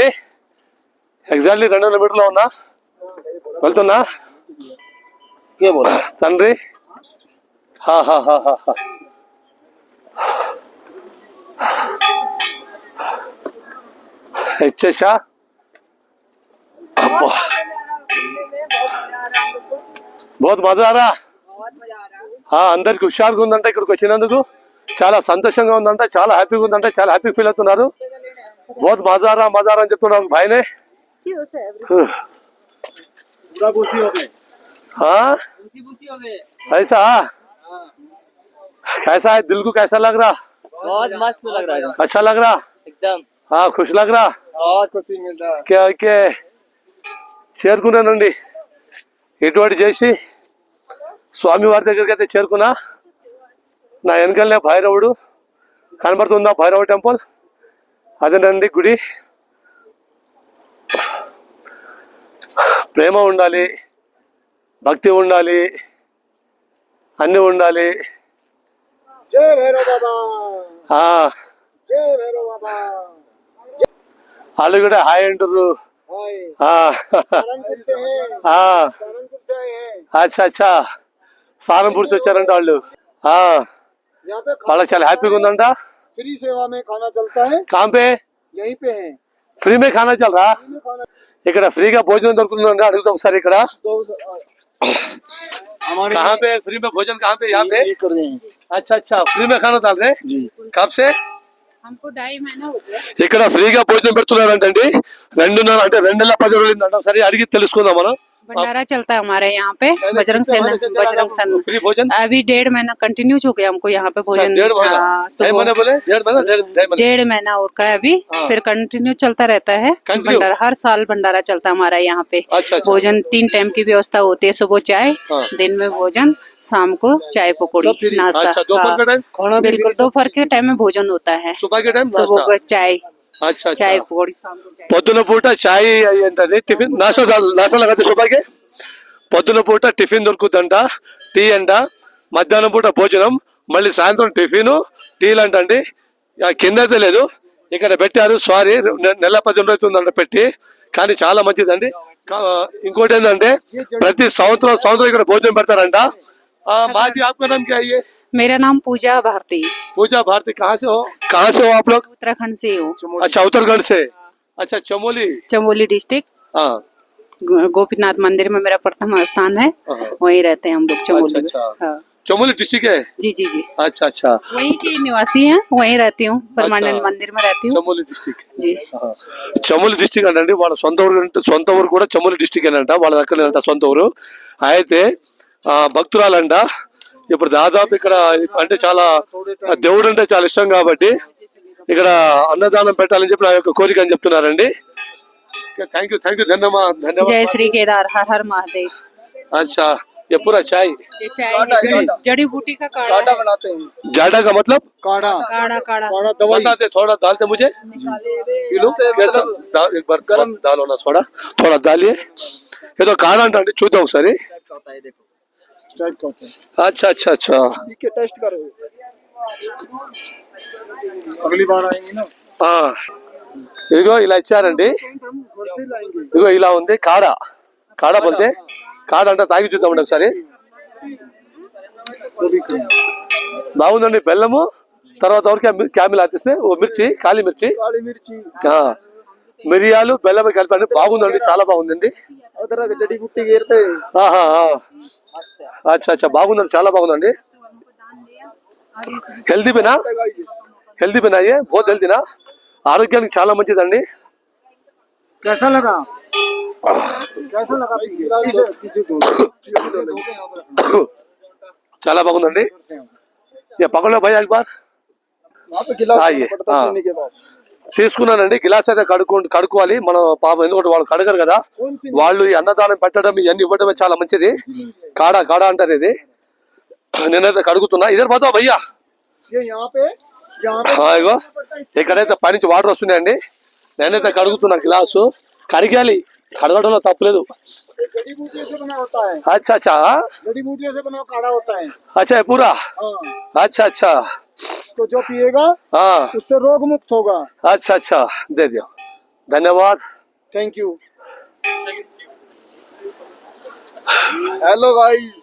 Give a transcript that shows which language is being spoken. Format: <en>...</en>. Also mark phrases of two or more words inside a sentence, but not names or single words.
<te>ఎగ్జాక్ట్లీ 200 మీటర్లో ఉన్నా, వెళ్తున్నా తండ్రి. వచ్చేసా.</te> <hi>बहुत मजा आ रहा.</hi> <te>అందరికి హుషారుగా ఉందంట ఇక్కడికి వచ్చినందుకు, చాలా సంతోషంగా ఉందంట, చాలా హ్యాపీగా ఉందంట, చాలా</te> <en>happy feel</en> <te>అవుతున్నారు.</te> <hi>बहुत मजा आ रहा</hi> <te>అని చెప్తున్నారు</te> <hi>भाई ने. हाँ ऐसा कैसा है? दिल को कैसा लग रहा? बहुत मस्त लग रहा है, अच्छा लग रहा एकदम. हाँ, खुश लग रहा. बहुत खुशी मिल रहा है.</hi> <te>क्या చేరుకున్నానండి. ఇటువంటి చేసి స్వామి వారి దగ్గరికి అయితే చేరుకున్నా. నా వెనకాలనే భైరవుడు కనబడుతుందా, భైరవ టెంపుల్ అదేనండి గుడి. ప్రేమ ఉండాలి, భక్తి ఉండాలి, అన్నీ ఉండాలి. జై భైరవ బాబా, జై భైరవ బాబా. వాళ్ళు కూడా హాయ్ అంటారు. అచ్చా అచ్చా, సారంపూర్ వచ్చారంట వాళ్ళు. వాళ్ళకి చాలా హ్యాపీగా ఉందంట.</te> <hi>फ्री सेवा में खाना चलता है. कहाँ पे? यहीं पे है. फ्री में खाना चल रहा.</hi> <te>ఇక్కడ ఫ్రీగా భోజనం దొరుకుతుందండి, అడుగుతా ఒకసారి.</te> <hi>ఇక్కడ कहाँ पे फ्री में भोजन? कहाँ पे? यहाँ पे कर रहे हैं. अच्छा, फ्री में खाना डाल रहे. कब से? हमको 2.5 महीना हो गया.</hi> <te>ఇక్కడ ఫ్రీగా భోజనం పెడుతున్నారంటండి. 2 నెలలు అంటే 2 నెలల 10 రోజులు అంట. ఒకసారి అడిగి తెలుసుకుందాం మనం.</te> <hi>भंडारा चलता है हमारे यहाँ पे, बजरंग सेना, बजरंग सेना. फ्री भोजन अभी 1.5 महीना कंटिन्यूज हो गया हमको यहाँ पे भोजन. 1.5 महीना? 1.5 महीना और का है अभी. फिर कंटिन्यू चलता रहता है भंडारा. हर साल भंडारा चलता है हमारा यहाँ पे. भोजन 3 टाइम की व्यवस्था होती है. सुबह चाय, दिन में भोजन, शाम को चाय पकौड़ी नाश्ता. बिल्कुल, दोपहर के टाइम में भोजन होता है. सुबह को चाय, चाय पकौड़ी, शाम को चाय.</hi> <te>పొద్దున పూట చాయ్ ఏంటంటే టిఫిన్,</te> <hi>नाश्ता लगाते सुबह के.</hi> <te>పొద్దున పూట టిఫిన్ దొరుకుతుందంట, టీ అంట. మధ్యాహ్నం పూట భోజనం, మళ్ళీ సాయంత్రం టిఫిన్, టీలు అంటండి. కింద అయితే లేదు, ఇక్కడ పెట్టారు. సారీ, నెల 10 అవుతుందంట పెట్టి, కానీ చాలా మంచిదండి. ఇంకోటి ఏంటంటే ప్రతి సంవత్సరం ఇక్కడ భోజనం పెడతారంట.</te> <hi>माजी आपका नाम क्या है ये? मेरा नाम पूजा भारती। पूजा भारती, कहाँ से हो आप लोग? उत्तराखंड से हूँ। अच्छा, उत्तराखंड से। अच्छा, चमोली डिस्ट्रिक्ट। हाँ, गोपीनाथ मंदिर में मेरा प्रथम स्थान है, वहीं रहते हैं हम लोग चमोली। अच्छा, हाँ। चमोली डिस्ट्रिक्ट है? जी जी जी। अच्छा, वहीं की निवासी हैं, वहीं रहती हूँ, परमानेंट मंदिर में रहती हूँ।</hi> <te>చమోలి డిస్ట్రిక్ట్</te> <hi>जी।</hi> <te>చమోలి డిస్ట్రిక్ట్ అండి. వాళ్ళ సొంత ఊరు కూడా చమోలి డిస్ట్రిక్ట్ అంట. వాళ్ళ దగ్గర సొంత ఊరు. అయితే భక్తురాలంట. ఇప్పుడు దాదాపు ఇక్కడ అంటే చాలా దేవుడు అంటే చాలా ఇష్టం కాబట్టి ఇక్కడ అన్నదానం పెట్టాలని చెప్పి నా యొక్క కోరిక అని చెప్తున్నారండి.</te> <en>thank you,</en> <hi>ధన్యవాद। जय श्री केदार, हर हर महादेव। अच्छा, ये पूरा चाय जड़ी बूटी का काढ़ा बनाते हैं। जाडा का मतलब काढ़ा काढ़ा दवाई। बताते, थोड़ा डालते मुझे कैसा एक बार गरम डालो ना, थोड़ा डालिए। ये तो काढ़ा अंटे</hi> <te>చూద్దాం ఒకసారి।</te> <hi>अच्छा, टेस्ट करो, अगली बार आएंगे ना।</hi> <te>ఇదిగో ఇలా ఇచ్చారండి. ఇదిగో ఇలా ఉంది కాడా.</te> <hi>काढ़ा बोलते</hi> <te>కాడా అంటే తాగి చూద్దామండి ఒకసారి. బాగుందండి. బెల్లము తర్వాత క్యామిల్ ఆతిస్తే ఓ మిర్చి,</te> <hi>काली मिर्च,</hi> <te>మిరియాలు బెల్లం కలిపండి. బాగుందండి, చాలా బాగుందండి. अच्छा, బాగుందండి, చాలా బాగుందండి.</te> <hi>హెల్దీ బినా ये बहुत हेल्दी ना,</hi> <te>ఆరోగ్యానికి చాలా మంచిదండి. చాలా బాగుందండి. పక్కలో భయ</te> <hi>एक बार</hi> <te>తీసుకున్నానండి. గిలాస్ అయితే కడుక్కోవాలి మనం పాపం, ఎందుకంటే వాళ్ళు కడగరు కదా. వాళ్ళు ఈ అన్నదానం పెట్టడం ఇవన్నీ ఇవ్వడమే చాలా మంచిది. కాడా అంటారు ఇది. నేనైతే కడుగుతున్నా. ఇద్దరు పోతావు భయ్యా. ఇగో ఇక్కడైతే పైనుంచి వాటర్ వస్తున్నాయండి. నేనైతే కడుగుతున్నా గ్లాసు. కడిగాలి, కడగడంలో తప్పలేదు.</te> <hi>अच्छा, जड़ी बूटियों से बना काढ़ा होता है। अच्छा, पूरा अच्छा तो जो पिएगा उससे रोग मुक्त होगा। अच्छा, दे दियो, धन्यवाद,</hi> <en>thank you. hello guys,</en>